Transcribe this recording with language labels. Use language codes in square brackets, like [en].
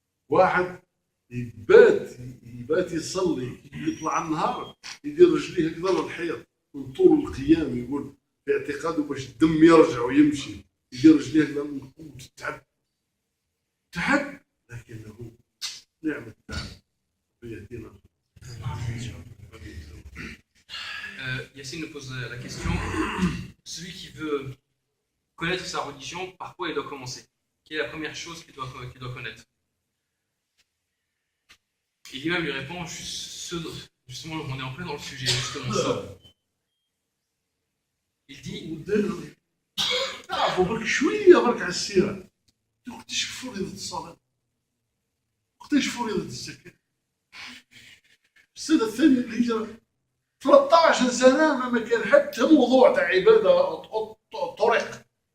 [ar] واحد يبات يصلي، يطلع النهار يدير رجليه هكذا للحيط من طول القيام، يقول في اعتقاده باش الدم يرجع ويمشي يدير رجليه هكذا من قوة تعب، لكنه نعم التعب يهدينا. [fr] Yacine nous pose la question, celui qui veut connaître sa religion, par quoi il doit commencer? Quelle est la première chose qu'il doit connaître? Et l'imam lui répond, justement on est en plein dans le sujet, justement ça. Il dit [ar] تعرفوا برك شويه برك على السيره، وقتاش فرضت الصلاه، وقتاش فرضت الزكاه. السنه الثانيه للهجره 13 سنه ما كان حتى موضوع تاع عباده طرق.